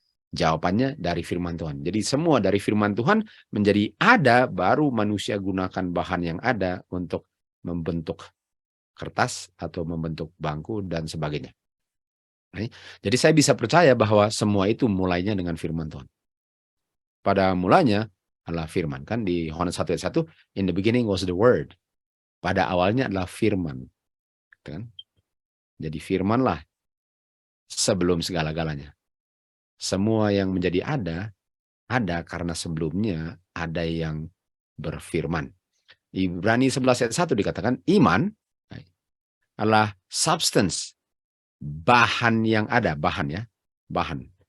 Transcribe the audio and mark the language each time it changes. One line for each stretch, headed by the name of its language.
Indonesian: Jawabannya dari firman Tuhan. Jadi semua dari firman Tuhan menjadi ada, baru manusia gunakan bahan yang ada untuk membentuk kertas atau membentuk bangku dan sebagainya. Jadi saya bisa percaya bahwa semua itu mulainya dengan firman Tuhan. Pada mulanya adalah firman. Kan di Yohanes 1 ayat 1,
English: in the beginning was the word.
Indonesian: Pada awalnya adalah firman. Kan? Jadi firmanlah sebelum segala-galanya. Semua yang menjadi ada karena sebelumnya ada yang berfirman. Ibrani 11 ayat 1 dikatakan iman adalah substance, bahan yang ada, bahan ya, bahan.